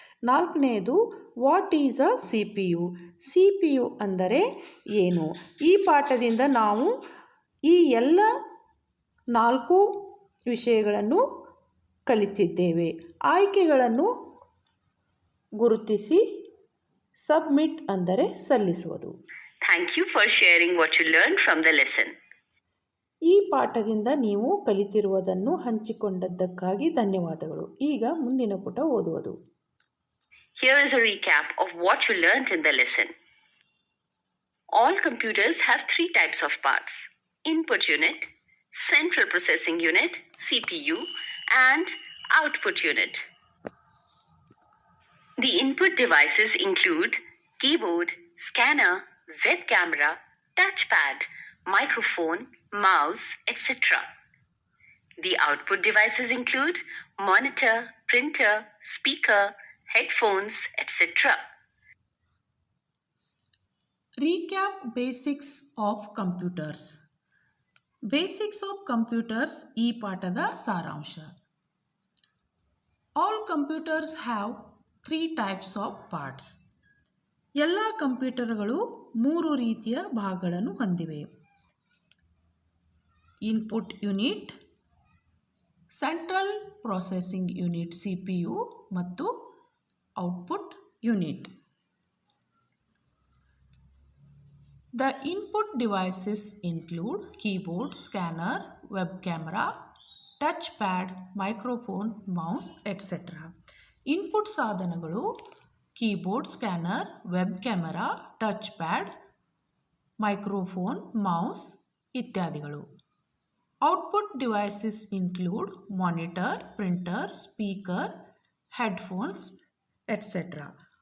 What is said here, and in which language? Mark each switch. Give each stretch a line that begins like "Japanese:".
Kannada: ನಾಲ್ಕನೆಯದು,
English: What is a CPU.
Kannada: CPU ಅಂದರೆ ಏನು. ಈ ಪಾಠದಿಂದ ನಾವು ಈ ಎಲ್ಲ 4 ವಿಷಯಗಳನ್ನು ಕಲಿತಿದ್ದೇವೆ. ಆಯ್ಕೆಗಳನ್ನು ಗುರುತಿಸಿ ಸಬ್ಮಿಟ್ ಅಂದರೆ ಸಲ್ಲಿಸುವುದು.
English: Thank you for sharing what you learned from the lesson.
Kannada: ಈ ಪಾಠದಿಂದ ನೀವು ಕಲಿತಿರುವುದನ್ನು ಹಂಚಿಕೊಂಡದ್ದಕ್ಕಾಗಿ ಧನ್ಯವಾದಗಳು. ಈಗ ಮುಂದಿನ ಪುಟ ಓದುವುದು.
English: Here is a recap of what you learned in the lesson. All computers have 3 types of parts: input unit, central processing unit CPU, and output unit. The input devices include keyboard, scanner, web camera, touchpad, microphone, mouse, etc. The output devices include monitor, printer, speaker, headphones, etc. Recap basics of computers. Basics of computers
Kannada: ಈ ಪಾಠದ ಸಾರಾಂಶ.
English: All computers have 3 types of parts.
Kannada: ಎಲ್ಲ ಕಂಪ್ಯೂಟರ್ಗಳು 3 ರೀತಿಯ ಭಾಗಗಳನ್ನು ಹೊಂದಿವೆ. Input unit, central processing unit CPU ಮತ್ತು output unit.
English: The input devices include keyboard, scanner, web camera, touchpad, microphone, mouse, etc.
Kannada: Input ಸಾಧನಗಳು keyboard, scanner, web camera, touch pad, microphone, mouse ಇತ್ಯಾದಿಗಳು.
English: Output devices include monitor, printer, speaker, headphones etcetera.